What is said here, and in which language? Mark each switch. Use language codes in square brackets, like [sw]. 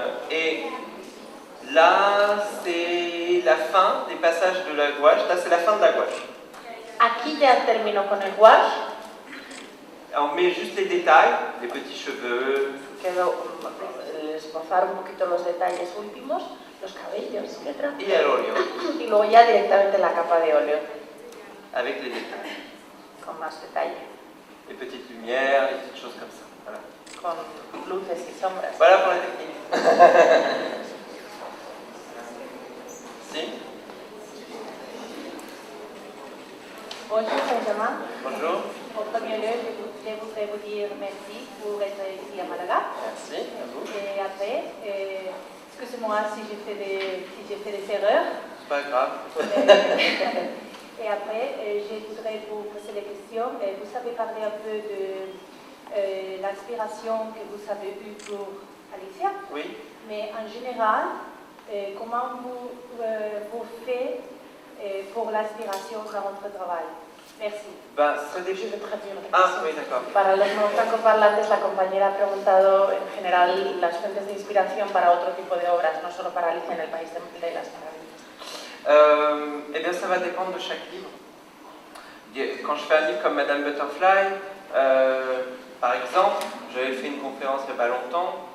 [fr] Et là, c'est la fin des passages de la gouache. Là, c'est la fin de la gouache. [es] Aquí ya termino con el gouache. [fr] On met juste les détails, les petits cheveux. [es] Quedo esbozar un poquito los detalles últimos, los cabellos, etc. Y el óleo. Y luego ya directamente la capa de óleo. [fr] Avec les détails. [es] Con más detalle. [fr] Les petites lumières, les petites choses comme ça. Voilà. [es] Con luces y sombras. [fr] Voilà pour la technique. [es] Si. [fr] Bonjour Benjamin. Bonjour. En premier lieu, je voudrais vous dire merci pour être ici à Malaga. Merci, à vous. Et après, excusez-moi si j'ai fait des erreurs. C'est pas grave. Et après, je voudrais vous poser des questions. Vous avez parlé un peu de l'inspiration que vous avez eue pour Alicia. Oui. Mais en général, comment vous faites pour l'inspiration dans votre travail? Merci. Ben, ça Je vais traduire. Ah, oui, d'accord. [es] Para los no francoparlantes, la compañera ha preguntado en general las fuentes de inspiración para otro tipo de obras, no solo para Alicia en el País de las Maravillas. [fr] Eh bien, ça va dépendre de chaque livre. Quand je fais un livre comme Madame Butterfly, par exemple, j'avais fait une conférence il n'y a pas longtemps.